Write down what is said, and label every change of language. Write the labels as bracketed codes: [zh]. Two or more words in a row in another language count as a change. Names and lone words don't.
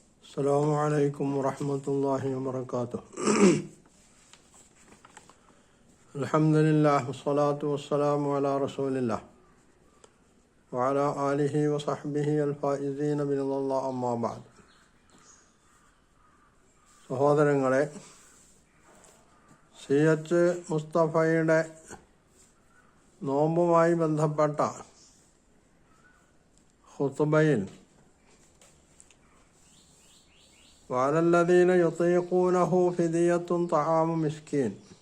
[ar] السلام عليكم ورحمة الله وبركاته. الحمد لله والصلاة والسلام على رسول الله وعلى آله وصحبه الفائزين برضا الله أما بعد. [ml] സഹോദരങ്ങളെ, CH മുസ്തഫയുടെ നോമ്പുമായി ബന്ധപ്പെട്ട ഖുതുബയിൽ [ar] وعلى الذين يطيقونه فدية طعام مسكين